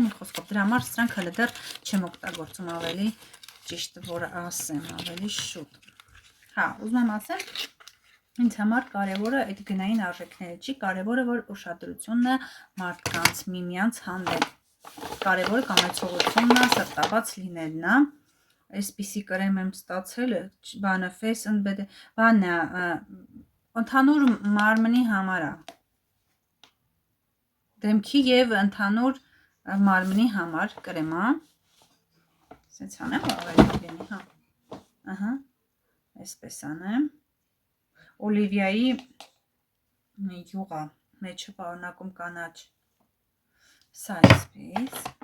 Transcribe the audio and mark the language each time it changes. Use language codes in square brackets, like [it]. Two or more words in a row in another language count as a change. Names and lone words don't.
[hy] մի խոսքով դրա համար սրանք հələ դեռ չեմ օգտագործում ավելի ճիշտ որ ասեմ, ավելի շուտ։ Հա, ուզում եմ ասեմ, ինձ համար կարևորը այդ գնային արժեքները չի, կարևորը որ ուշադրությունն է մարդկանց միմյանց հանդեպ։ Կարևորը կամեցողությունն է, սրտաբաց լինելն է։ Այսպիսի կրեմ եմ ստացել, բանը [en] face and bed, [hy] բանը ընդհանուր մարմնի համար է։ Դեմքի եւ ընդհանուր մարմնի համար կրեմ է։ Սենց անեմ, ավելի լինի, հա։ Ահա, այսպես անեմ։ Օլիվիայի յուղա, մեջը պարունակում կանաչ։ Սա այսպես։